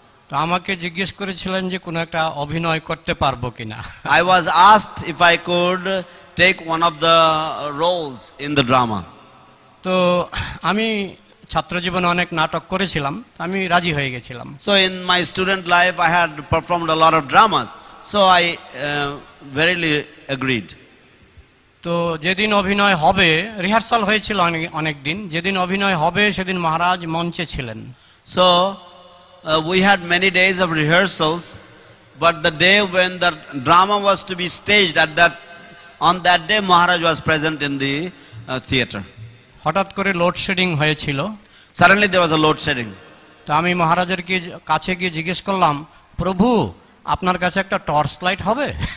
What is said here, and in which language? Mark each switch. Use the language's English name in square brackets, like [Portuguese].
[Bangla] তো আমাকে জিজ্ঞেস করেছিলেন যে কোনো একটা অভিনয় করতে পারবো কিনা। [English] I was asked if I could take one of the roles in the drama. [Bangla] তো আমি ছাত্র জীবনে অনেক নাটক করেছিলাম, আমি রাজি হয়ে গেছিলাম। [English] So in my student life I had performed a lot of dramas, so I verily agreed. [Bangla] তো যেদিন অভিনয় হবে, রিহার্সাল হয়েছিল অনেক দিন, যেদিন অভিনয় হবে সেদিন মহারাজ মঞ্চে ছিলেন। [English] So we had many days of rehearsals, but the day when the drama was to be staged, on that day Maharaj was present in the theater. [Bangla] হঠাৎ করে লোডশেডিং হয়েছিল। [English] Suddenly there was a load shedding. [Bangla] তো আমি মহারাজের কাছে গিয়ে জিজ্ঞেস করলাম, প্রভু আপনার কাছে একটা টর্চ লাইট হবে?